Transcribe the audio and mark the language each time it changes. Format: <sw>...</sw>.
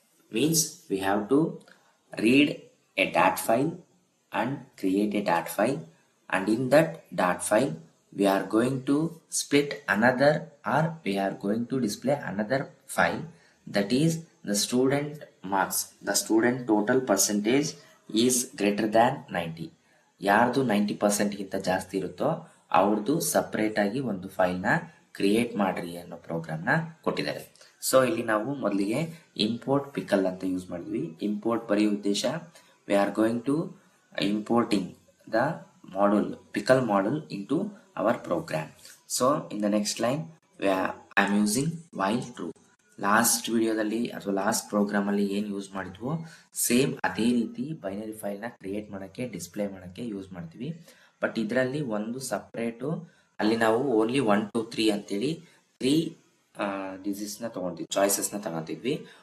<en>Means we have to read a dat file and create a dat file, and in that dat file we are going to split another, or we are going to display another file, that is the student marks. The student total percentage is greater than 90.</en> <kn>ಯಾರ್ದು 90% ಗಿಂತ ಜಾಸ್ತಿ ಇರುತ್ತೋ ಅವ್ರದ್ದು separate ಆಗಿ ಒಂದು ಫೈಲ್ನ create ಮಾಡ್ರಿ ಅನ್ನೋ ಪ್ರೋಗ್ರಾಮ್ನ ಕೊಟ್ಟಿದ್ದಾರೆ. ಸೊ ಇಲ್ಲಿ ನಾವು ಮೊದಲಿಗೆ ಇಂಪೋರ್ಟ್ ಪಿಕಲ್ ಅಂತ ಯೂಸ್ ಮಾಡಿದ್ವಿ. ಇಂಪೋರ್ಟ್ ಬರೆಯುವ ಉದ್ದೇಶ,</kn> <en>We are going to importing the module pickle module into our program. So in the next line I am using while true.</en> <kn>Last ವಿಡಿಯೋದಲ್ಲಿ ಅಥವಾ ಲಾಸ್ಟ್ ಪ್ರೋಗ್ರಾಮ್ ಅಲ್ಲಿ ಏನು ಯೂಸ್ ಮಾಡಿದ್ವೋ ಸೇಮ್ ಅದೇ ರೀತಿ ಬೈನರಿ ಫೈಲ್ ನ ಕ್ರಿಯೇಟ್ ಮಾಡಕ್ಕೆ, ಡಿಸ್ಪ್ಲೇ ಮಾಡಕ್ಕೆ use ಮಾಡ್ತೀವಿ. ಬಟ್ ಇದರಲ್ಲಿ ಒಂದು ಸಪ್ರೇಟು, ಅಲ್ಲಿ ನಾವು ಓನ್ಲಿ 1 2 3 ಅಂತೇಳಿ 3 ಡಿಸೀಸ್ ನ ತಗೊಂಡಿದ್ವಿ, ಚಾಯ್ಸಸ್ ನ ತಗೊಂಡಿದ್ವಿ.</kn>